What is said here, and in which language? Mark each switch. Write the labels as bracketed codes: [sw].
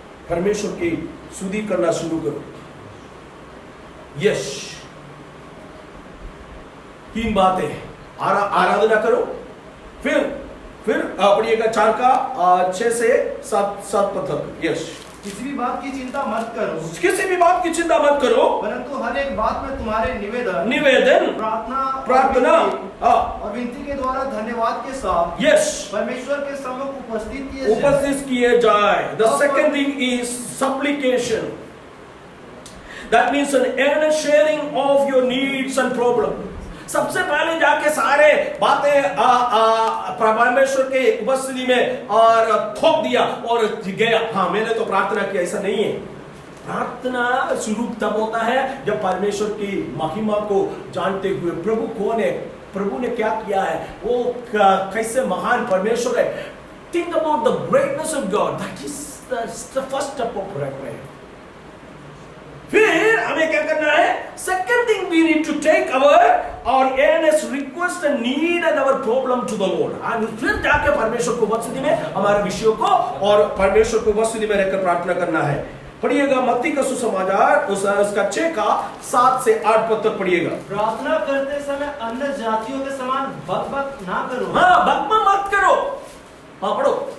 [hi] परमेश्वर की स्तुति करना शुरू करो। यस, 3 बातें, आराधना करो, फिर पढ़िएगा 4 का 6 से 7 पद तक। [en] yes, [hi] किसी भी बात की चिंता मत करो, किसी भी बात की चिंता मत करो, परंतु हर एक बात में तुम्हारे निवेदन प्रार्थना और विनती के द्वारा धन्यवाद के साथ [en] यस [hi] परमेश्वर के सम्मुख उपस्थित किए जाए। [en] The second thing is supplication. That means an earnest sharing of your needs and problems. [hi] सबसे पहले जाके सारे बातें परमेश्वर के उपस्थिति में और थोप दिया और गया। हाँ, मैंने तो प्रार्थना की, ऐसा नहीं है। प्रार्थना शुरू तब होता है जब परमेश्वर की महिमा को जानते हुए, प्रभु कौन है, प्रभु ने क्या किया है, वो कैसे महान परमेश्वर है। [en] Think about the greatness of God. That is the first step of prayer. [hi] फिर हमें क्या करना है? [en] Second thing, we need to take our earnest request and need and our problem to the Lord. [hi] और फिर जाके परमेश्वर को उपस्थिति में हमारे विषयों को और परमेश्वर को उपस्थिति में रहकर प्रार्थना करना है। पढ़िएगा मत्ती का सुसमाचार उसका 6 का 7 से 8 पद तक पढ़िएगा। प्रार्थना करते समय अन्य जातियों के समान बकबक ना करो। हाँ, बकबक मत करो। हाँ, पढ़ो।